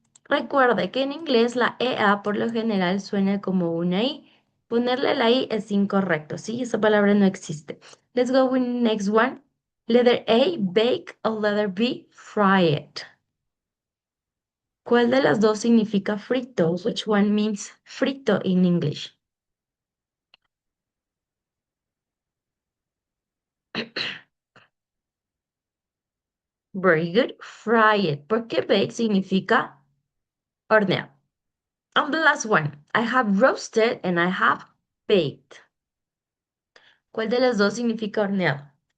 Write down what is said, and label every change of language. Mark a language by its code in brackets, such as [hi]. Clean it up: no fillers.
[es] Recuerda que en inglés la EA por lo general suena como una I. Ponerle la I es incorrecto, ¿sí? Esa palabra no existe. [en] Let's go with next one. Letter A, bake, o letter B, fry it. [es] ¿Cuál de las dos significa frito? [en] Which one means frito in English? Very good. Fry it. [es] Porque bake significa hornear. [en] And the last one. I have roasted and I have baked. [es] ¿Cuál de las dos significa horneado?